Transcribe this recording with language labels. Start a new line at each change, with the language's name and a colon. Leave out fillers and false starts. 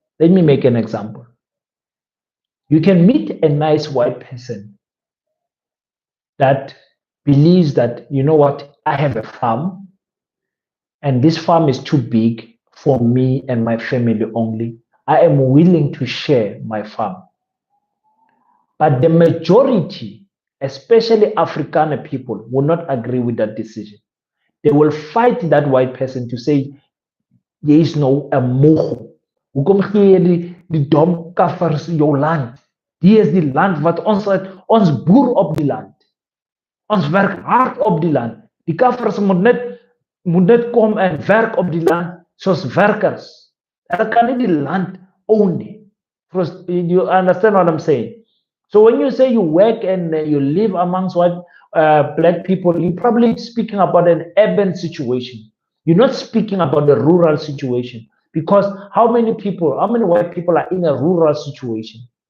English: Let me make an example. You can meet a nice white person that believes that, you know what, I have a farm and this farm is too big for me and my family only. I am willing to share my farm. But the majority, especially Afrikaner people, will not agree with that decision. They will fight that white person to say, there is no mogo.
Afrikaans: Hoekom gee jy die dom kaffers jou land? Hier is die land wat ons Ons boer op die land. Ons werk hard op die land. Die kaffers moet net kom en werk op die land soos werkers. Hulle kan nie die land own nie.
English: You understand what I'm saying? So when you say you work and you live amongst black people, you're probably speaking about an urban situation. You're not speaking about the rural situation. Because how many white people are in a rural situation?